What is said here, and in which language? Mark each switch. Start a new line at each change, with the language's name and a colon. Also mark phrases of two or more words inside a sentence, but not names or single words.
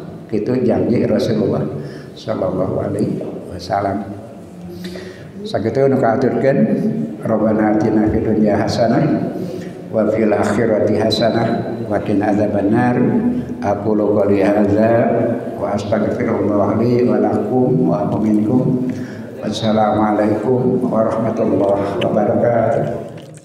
Sundanese: Kitu janji Rasulullah
Arabic: صلى الله عليه وسلم.
Sundanese: Sakitu nu kaaturkeun
Arabic: ربنا آتنا في الدنيا حسنة و في الآخرة حسنة و قنا عذاب النار. أقول قولي هذا و أستغفر الله لي و لكم و منكم. والسلام عليكم ورحمة الله وبركاته.